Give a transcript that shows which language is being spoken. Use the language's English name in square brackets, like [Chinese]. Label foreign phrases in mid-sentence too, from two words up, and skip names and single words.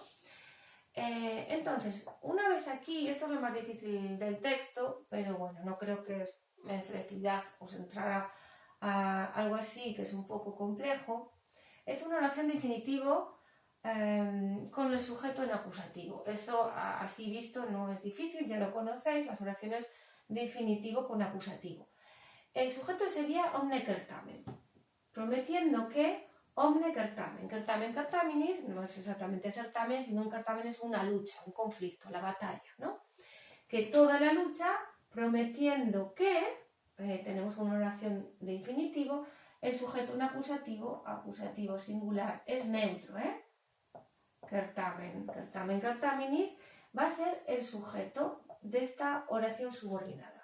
[Spanish] Entonces, una vez aquí, esto es lo más difícil del texto, pero bueno, no creo que en selectividad os entrara a algo así, que es un poco complejo. Es una oración de infinitivo con el sujeto en acusativo. Eso, así visto, no es difícil, ya lo conocéis, las oraciones de infinitivo con acusativo. El sujeto sería [Latin] omne certamen, [Spanish] prometiendo que [Latin] omne certamen. Certamen certaminis [Spanish] no es exactamente certamen, sino un certamen es una lucha, un conflicto, la batalla, ¿no? Que toda la lucha, prometiendo que, tenemos una oración de infinitivo, el sujeto en acusativo, acusativo singular, es neutro, [Latin] Certamen, certamen certaminis, [Spanish] va a ser el sujeto de esta oración subordinada.